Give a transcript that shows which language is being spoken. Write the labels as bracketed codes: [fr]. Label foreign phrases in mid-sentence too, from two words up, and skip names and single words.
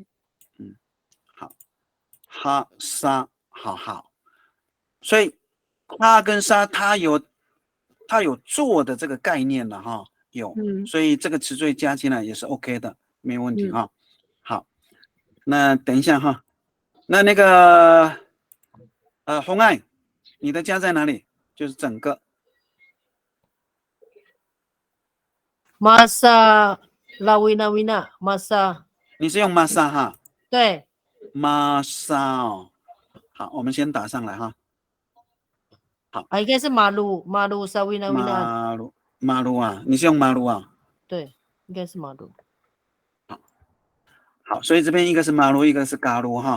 [zh] 好，哈沙好，所以哈跟沙它有做的这个概念了哈，有，所以这个词缀加进来也是 OK 的，没问题哈。好，那等一下哈，那个红爱，你的加在哪里？就是整个。 [ami] Masa lawina masa， [zh] 你是用 masa 哈？对，masa 好，我们先打上来哈。好应该是马路 sawina。马路你是用马路对。 应该是马路。好，所以这边一个是马路，一个是嘎鲁哈。